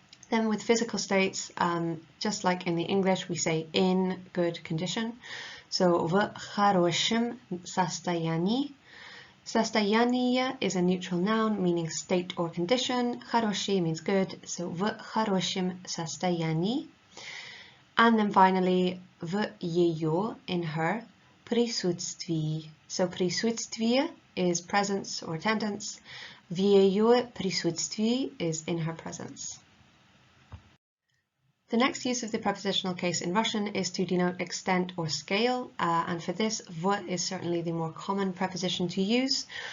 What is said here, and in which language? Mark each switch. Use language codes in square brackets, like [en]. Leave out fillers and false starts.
[en] Then with physical states, just like in the English, we say in good condition. [ru] So в хорошем состоянии. [en] Состояние is a neutral noun meaning state or condition. Хороший means good, so в хорошем состоянии. And then finally, [ru] в ее, [en] in her, присутствии. So присутствие is presence or attendance. [ru] В ее присутствии [en] is in her presence. The next use of the prepositional case in Russian is to denote extent or scale, and for this, v is certainly the more common preposition to use.